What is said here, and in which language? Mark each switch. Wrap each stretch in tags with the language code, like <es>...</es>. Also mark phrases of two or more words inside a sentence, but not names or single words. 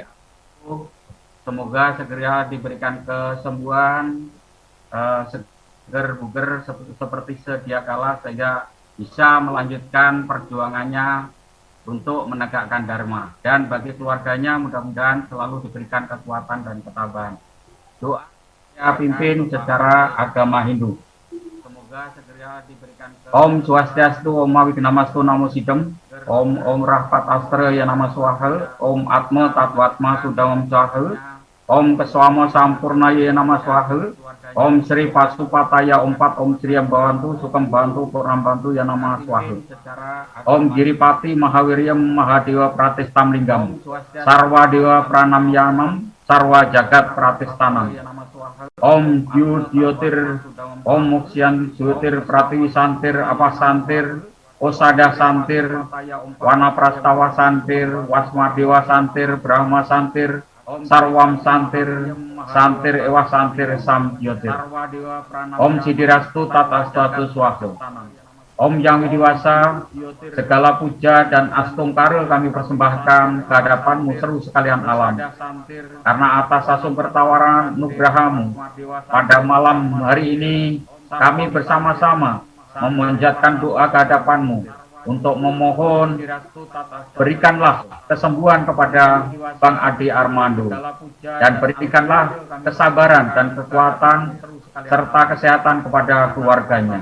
<id>Semoga segera diberikan kesembuhan, seger buger seperti sedia kala, sehingga bisa melanjutkan perjuangannya untuk menegakkan dharma, dan bagi keluarganya mudah-mudahan selalu diberikan kekuatan dan ketabahan. Doa saya pimpin secara agama Hindu. Semoga segera diberikan</id> <sa>Om Swastiastu, Om Wignamastu, Namo Sidhem. Om Rahpat Astra ya nama Swaha, Om Atma Tatwatma Sudamam Swaha, Om Keswama Sampurna ya nama Swaha, Om Sri Pasupataya Om Sri Ambawantu Sukam Bantu Purnam Bantu ya nama Swaha, Om Giripati Mahawiryam Mahadewa Pratistam Linggam, Sarwa Dewa Pranamyanam, Sarwa Jagat Pratistanam, Om Diotir, Om Muksyan Diotir Pratiwi Santir Apa Santir, Osada Santir, Wana Prastawa Santir, Wasma Dewa Santir, Brahma Santir, Sarwam Santir, Santir Ewa Santir Sam Diotir, Om Sidirastu Tatastu Swaha,</sa> <id>Om Yang Widiwasa, segala puja dan astungkaril kami persembahkan ke hadapanmu seru sekalian alam. Karena atas asum pertawaran nugrahamu, pada malam hari ini kami bersama-sama memanjatkan doa ke hadapanmu untuk memohon berikanlah kesembuhan kepada Bang Ade Armando dan berikanlah kesabaran dan kekuatan serta kesehatan kepada keluarganya.</id>